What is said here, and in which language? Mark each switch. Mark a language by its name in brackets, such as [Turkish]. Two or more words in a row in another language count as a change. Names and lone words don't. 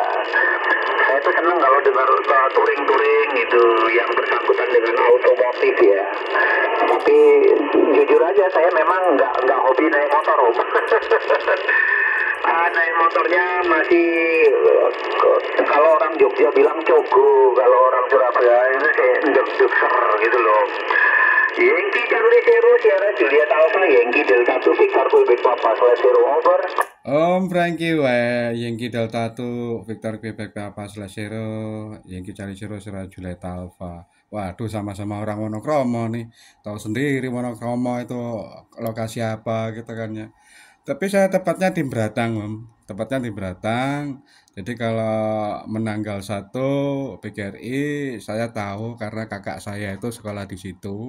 [Indonesian] Saya tuh seneng kalau dengar touring-touring gitu yang bersangkutan dengan otomotif ya. Tapi jujur aja saya memang nggak hobi naik motor Om. Naik motornya masih kalau orang Jogja bilang cogo, kalau orang Surabaya itu kayak deg-deger gitu loh. Yankee Charlie Zero Sierra Juliet Alpha Yankee Delta 2 Victor Quebec Papa /Zero over. Om Frankie wae Yankee Delta 2 Victor Quebec Papa /Zero Yankee Charlie Zero Sierra Juliet Alpha. Waduh, sama-sama orang Wonokromo nih. Tahu sendiri Wonokromo itu lokasi apa gitu kan ya. Tapi saya tepatnya di Beratang Om. Tepatnya di Beratang. Jadi kalau Menanggal 1 PGRI saya tahu karena kakak saya itu sekolah di situ.